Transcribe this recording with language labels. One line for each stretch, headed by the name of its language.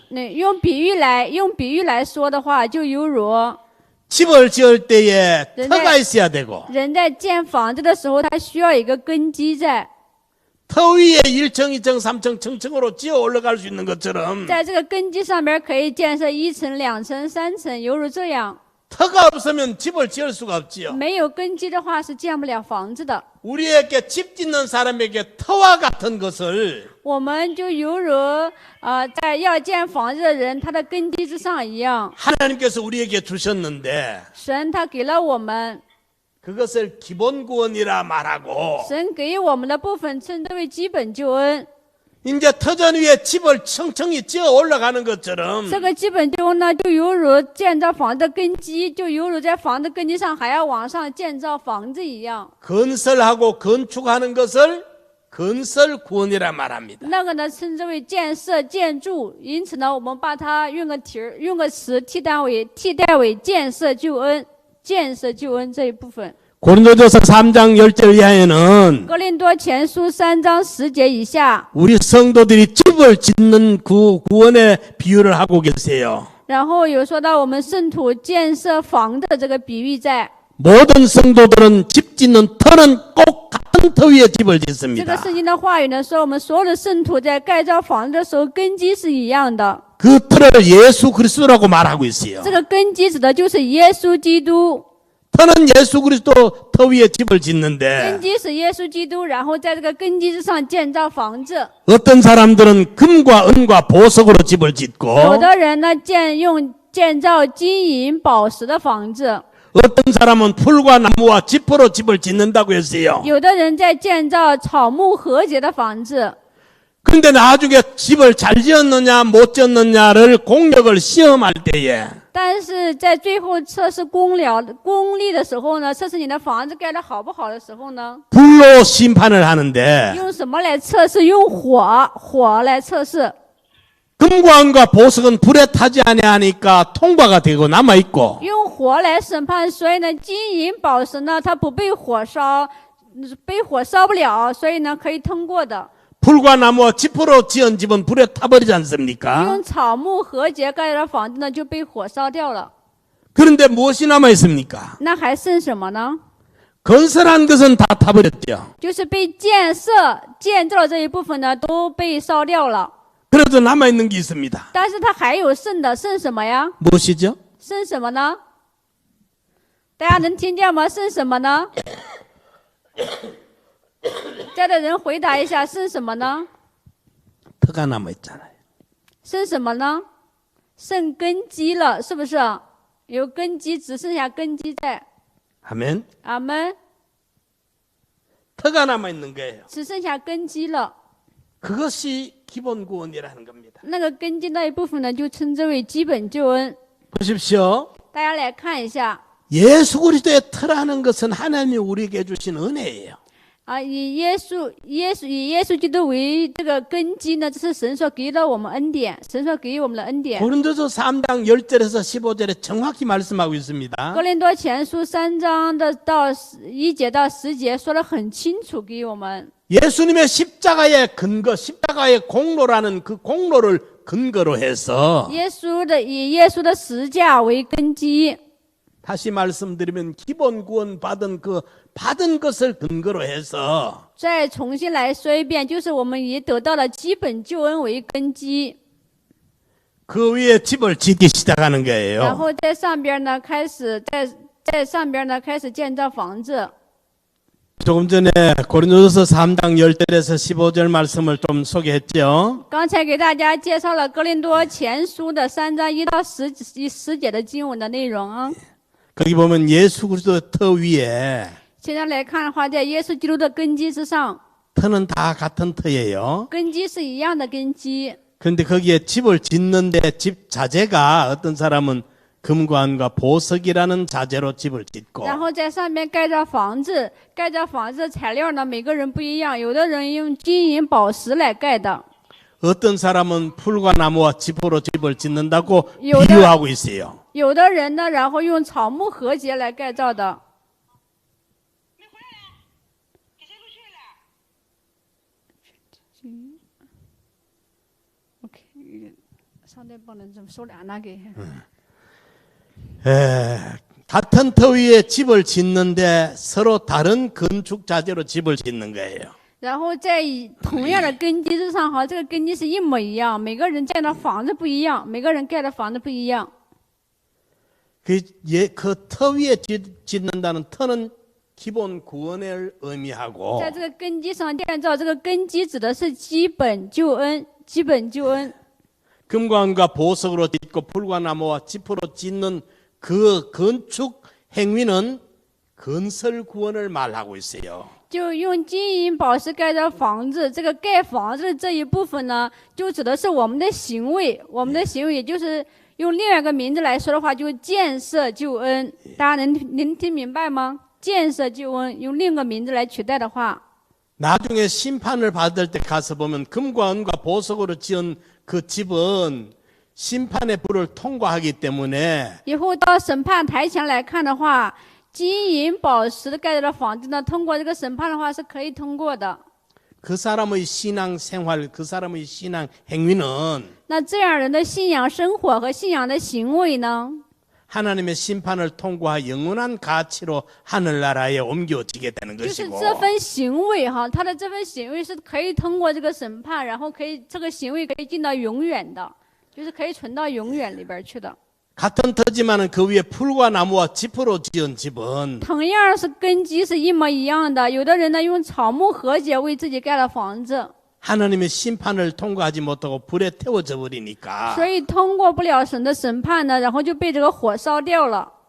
Chinese: 那用比喻来说的话，就犹如
Korean: 집을 지을 때에 네. 터가 있어야 되고
Chinese: 人在建房子的时候，他需要一个根基在。
Korean: 터 위에 1층, 2층, 3층, 층층으로 지어 올라갈 수 있는 것처럼
Chinese: 在这个根基上面可以建设1层、2层、3层，犹如这样。
Korean: 터가 없으면 집을 지을 수가 없지요.
Chinese: 没有根基的话是建不了房子的。
Korean: 우리에게 집 짓는 사람에게 터와 같은 것을
Chinese: 我们就犹如在要建房子的人，他的根基之上一样。
Korean: 하나님께서 우리에게 주셨는데
Chinese: 神他给了我们，
Korean: 그것을 기본 구원이라 말하고
Chinese: 神给我们的部分称之为基本救恩。
Korean: 이제 터전 위에 집을 청청히 지어 올라가는 것처럼
Chinese: 这个基本救恩呢，就犹如建造房子的根基，就犹如在房子根基上还要往上建造房子一样。
Korean: 건설하고 건축하는 것을 건설 구원이라 말합니다.
Chinese: 那个呢，称之为建设、建筑。因此呢，我们把它用个词替代为建设救恩。建设救恩这一部分。
Korean: 고린도전서 3장 10절 이하에는
Chinese: 哥林多前书3章10节以下，
Korean: 우리 성도들이 집을 짓는 구원의 비유를 하고 계세요.
Chinese: 然后有说到我们圣徒建设房的这个比喻在。
Korean: 모든 성도들은 집 짓는 터는 꼭 같은 터 위에 집을
Chinese: 这个
Korean: 짓습니다.
Chinese: 圣经的话语呢，说我们所有的圣徒在盖造房子的时候，根基是一样的。
Korean: 그 터를 예수 그리스도라고 말하고 있어요.
Chinese: 这个根基指的就是耶稣基督。
Korean: 터는 예수 그리스도 터 위에 집을
Chinese: 根
Korean: 짓는데
Chinese: 基是耶稣基督，然后在这个根基之上建造房子。
Korean: 어떤 사람들은 금과 은과 보석으로 집을 짓고
Chinese: 有的人呢，建造金银宝石的房子。
Korean: 어떤 사람은 풀과 나무와 지퍼로 집을 짓는다고 했어요.
Chinese: 有的人在建造草木和结的房子。
Korean: 근데 나중에 집을 잘 지었느냐 못 지었느냐를 공력을 시험할 때에
Chinese: 但是在最后测试功力的时候呢，测试你的房子盖得好不好的时候呢，
Korean: 불로 심판을 하는데
Chinese: 用什么来测试？用火来测试。
Korean: 금과 은과 보석은 불에 타지 아니하니까 통과가 되고 남아있고
Chinese: 用火来审判，所以呢，金银宝石呢，它不被火烧不了，所以呢，可以通过的。
Korean: 풀과 나무와 지퍼로 지은 집은 불에 타버리지 않습니까?
Chinese: 用草木和结盖的房子呢，就被火烧掉了。
Korean: 그런데 무엇이 남아있습니까?
Chinese: 那还剩什么呢？
Korean: 건설한 것은 다 타버렸죠.
Chinese: 就是被建造的这一部分呢，都被烧掉了。
Korean: 그래도 남아있는 게 있습니다.
Chinese: 但是它还有剩的，剩什么呀？
Korean: 무엇이죠?
Chinese: 剩什么呢？大家能听见吗？剩什么呢？在的人回答一下，剩什么呢？
Korean: 터가 남아있잖아요.
Chinese: 剩什么呢？剩根基了，是不是？有根基，只剩下根基在。
Korean: 아멘.
Chinese: 阿门。
Korean: 터가 남아있는 거예요.
Chinese: 只剩下根基了。
Korean: 그것이 기본 구원이라는 겁니다.
Chinese: 那个根基那一部分呢，就称之为基本救恩。
Korean: 보십시오.
Chinese: 大家来看一下。
Korean: 예수 그리스도의 터라는 것은 하나님이 우리에게 주신 은혜예요.
Chinese: 以耶稣基督为这个根基呢，这是神所给了我们恩典，神所给予我们的恩典。
Korean: 고린도서 3장 10절에서 15절에 정확히 말씀하고 있습니다.
Chinese: 哥林多前书3章的到1节到10节说得很清楚给我们。
Korean: 예수님의 십자가의 근거, 십자가의 공로라는 그 공로를 근거로 해서
Chinese: 以耶稣的十字架为根基。
Korean: 다시 말씀드리면 기본 구원 받은 것을 근거로 해서
Chinese: 再重新来说一遍，就是我们以得到了基本救恩为根基，
Korean: 그 위에 집을 짓기 시작하는
Chinese: 然
Korean: 거예요.
Chinese: 后在上边呢开始建造房子。
Korean: 조금 전에 고린도서 3장 10절에서 15절 말씀을 좀 소개했죠.
Chinese: 刚才给大家介绍了哥林多前书的3章1到10节的经文的内容啊。
Korean: 거기 보면 예수 그리스도 터 위에
Chinese: 现在来看的话，在耶稣基督的根基之上，
Korean: 터는 다 같은 터예요.
Chinese: 根基是一样的根基。
Korean: 그런데 거기에 집을 짓는데 집 자재가 어떤 사람은 금관과 보석이라는 자재로 집을 짓고
Chinese: 然后在上面盖着房子，盖着房子的材料呢，每个人不一样，有的人用金银宝石来盖的，
Korean: 어떤 사람은 풀과 나무와 지포로 집을 짓는다고 요다. 비유하고 있어요.
Chinese: 有的人呢，然后用草木合结来盖造的。没回来了，给谁录取了？ OK，上帝帮人怎么收俩那给？
Korean: 같은 터 위에 집을 짓는데 서로 다른 건축 자재로 집을 짓는 거예요.
Chinese: 然后在同样的根基之上，哈，这个根基是一模一样，每个人建的房子不一样，每个人盖的房子不一样。
Korean: 그 터 위에 짓는다는 터는 기본 구원을 의미하고
Chinese: 在这个根基上建造，这个根基指的是基本救恩，基本救恩。
Korean: 금관과 보석으로 짓고 풀과 나무와 지포로 짓는 그 건축 행위는 건설 구원을 말하고 있어요.
Chinese: 就用金银宝石盖的房子，这个盖房子的这一部分呢，就指的是我们的行为，我们的行为，也就是用另外一个名字来说的话，就建设救恩。大家能听明白吗？建设救恩，用另一个名字来取代的话，
Korean: 나중에 심판을 받을 때 가서 보면 금과 은과 보석으로 지은 그 집은 심판의 불을 통과하기 때문에
Chinese: 以后到审判台前来看的话，金银宝石盖的房子呢，通过这个审判的话是可以通过的。
Korean: 그 사람의 신앙 생활, 그 사람의 신앙 행위는
Chinese: 那这样人的信仰生活和信仰的行为呢，
Korean: 하나님의 심판을 통과하 영원한 가치로 하늘나라에 옮겨지게 되는
Chinese: 就是
Korean: 것이고
Chinese: 这份行为哈，他的这份行为是可以通过这个审判，然后可以这个行为可以进到永远的，就是可以存到永远里边去的。
Korean: 같은 터지만은 그 위에 풀과 나무와 지포로 지은 집은
Chinese: 同样是根基是一模一样的，有的人呢用草木合结为自己盖了房子，
Korean: 하나님의 심판을 통과하지 못하고 불에 태워져 버리니까
Chinese: 所以通过不了神的审判呢，然后就被这个火烧掉了。